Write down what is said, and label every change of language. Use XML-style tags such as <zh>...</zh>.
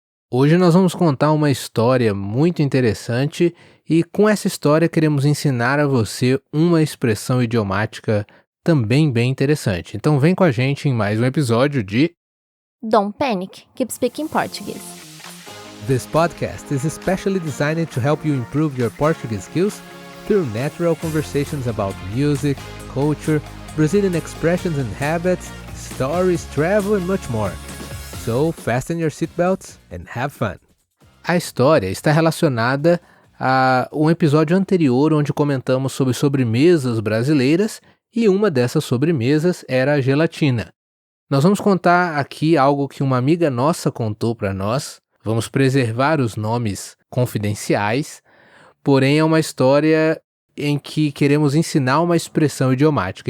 <pt>Hoje nós vamos contar uma história muito interessante e com essa história queremos ensinar a você uma expressão idiomática também bem interessante. Então vem com a gente em mais um episódio de</pt> <en>Don't panic, keep speaking Portuguese. This podcast is especially designed to help you improve your Portuguese skills through natural conversations about music, culture, Brazilian expressions and habits, stories, travel and much more. So, fasten your seatbelts and have fun.</en> <pt>A história está relacionada a um episódio anterior onde comentamos sobre sobremesas brasileiras e uma dessas sobremesas era a gelatina. Nós vamos contar aqui algo que uma amiga nossa contou para nós. Vamos preservar os nomes confidenciais, porém é uma história em que queremos ensinar uma expressão idiomática.</pt>